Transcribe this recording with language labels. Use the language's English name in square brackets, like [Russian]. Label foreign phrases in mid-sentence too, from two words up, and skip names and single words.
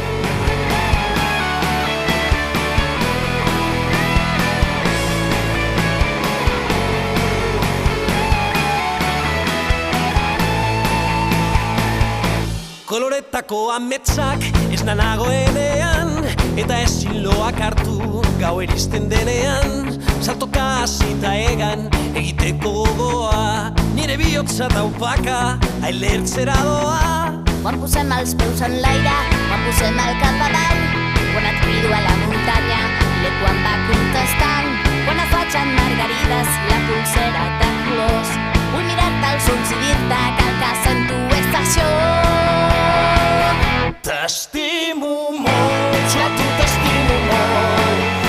[Basque] Koloretako ametsak ez nagoenean, eta ezin loak hartu gau eristen denean. Saltoka hasita egan egiteko gogoa, nire bihotza daupaka ailertzera doa. [Catalan] Quan posem els peus en l'aire, quan posem el cap avall, quan et crido a la muntanya, l'eco em va contestant. Quan et faig en margarides la pulsera de colors, vull mirar-te als ulls i dir-te que el que sento és això. T'estimo molt, jo a tu t'estimo molt.